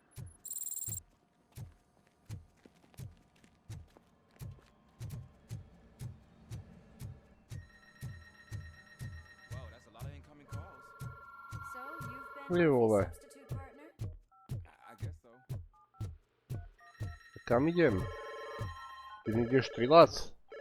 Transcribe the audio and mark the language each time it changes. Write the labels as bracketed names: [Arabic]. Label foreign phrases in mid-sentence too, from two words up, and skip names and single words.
[English] Wow, that's a lot of incoming calls. So, you've been [Slovak] Nie vole. [English] substitute partner? I guess so. [Slovak] Kam idem? Ty mi ideš strieľať?